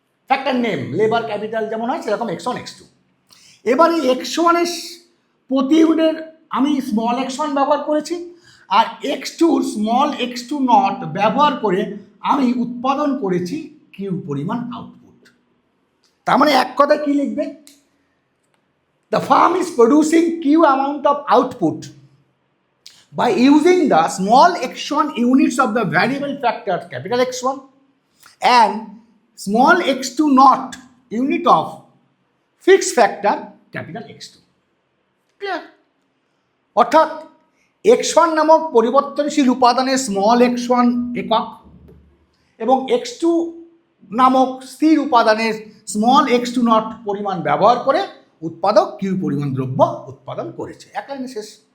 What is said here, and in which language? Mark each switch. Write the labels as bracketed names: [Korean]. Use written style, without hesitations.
[Bangla] Factor name labour capital যেমন হয় সেরকম x1 x2। এবার এই x1 প্রতি ইউনিটের আমি স্মল x1 ব্যবহার করেছি, আর x2 স্মল x2 নট ব্যবহার করে আমি উৎপাদন করেছি কিউ পরিমাণ আউটপুট। তার মানে এক কথা কি লিখবে? [English] The firm is producing Q amount of output by using the small x1 units of the variable factor capital X1 and small x2 not unit of fixed factor capital X2. Clear? [Bangla] অর্থাৎ x1 নামক পরিবর্তনশীল উপাদানের small x1 একক এবং x2 নামক স্থির উপাদানের small x2 not পরিমাণ ব্যবহার করে উৎপাদক কিউ পরিমাণ দ্রব্য উৎপাদন করেছে। এক লাইনে শেষ।